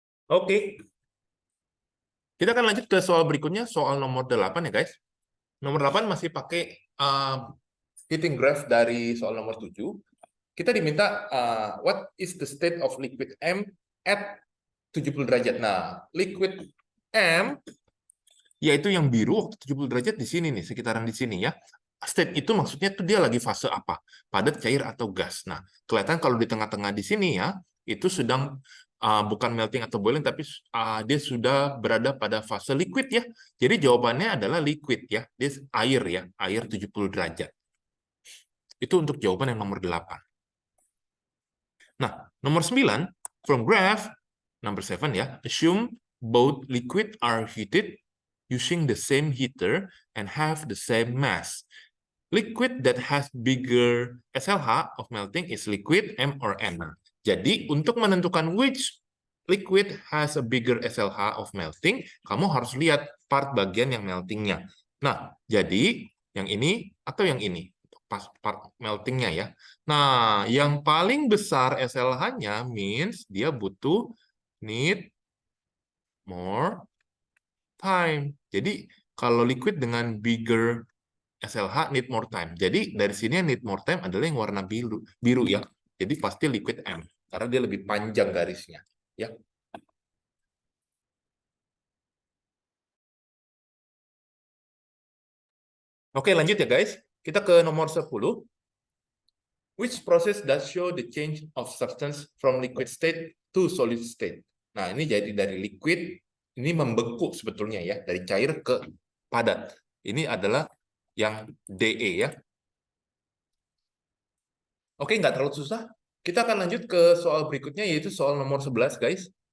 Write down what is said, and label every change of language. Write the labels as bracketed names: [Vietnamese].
[Indonesian] Oke. Kita akan lanjut ke soal berikutnya, soal nomor 8 ya guys. Nomor 8 masih pakai heating graph dari soal nomor 7. Kita diminta [English] what is the state of liquid M at 70 derajat. [Indonesian] Nah, liquid M yaitu yang biru waktu 70 derajat di sini nih, sekitaran di sini ya. State itu maksudnya tuh dia lagi fase apa? Padat, cair, atau gas. Nah, kelihatan kalau di tengah-tengah di sini ya, itu sedang bukan melting atau boiling, tapi dia sudah berada pada fase liquid ya. Jadi jawabannya adalah liquid ya. Dia air ya, air 70 derajat. Itu untuk jawaban yang nomor 8. [English] Nah, nomor 9, from graph, number 7 ya, assume both liquid are heated using the same heater and have the same mass. Liquid that has bigger SLH of melting is liquid M or N. [Indonesian] Jadi untuk menentukan [English] which liquid has a bigger SLH of melting, [Indonesian] kamu harus lihat part bagian yang meltingnya. Nah, jadi yang ini atau yang ini. pas part meltingnya ya. Nah, yang paling besar SLH-nya means dia butuh [English] need more time. Jadi kalau liquid dengan bigger SLH need more time. [Indonesian] Jadi dari sini yang [English] need more time [Indonesian] adalah yang warna biru ya. Jadi pasti liquid M karena dia lebih panjang garisnya ya. Oke, lanjut ya guys. Kita ke nomor 10. [English] Which process does show the change of substance from liquid state to solid state? [Indonesian] Nah, ini jadi dari liquid, ini membeku sebetulnya ya, dari cair ke padat. Ini adalah yang DE ya. Oke, nggak terlalu susah. Kita akan lanjut ke soal berikutnya, yaitu soal nomor 11, guys.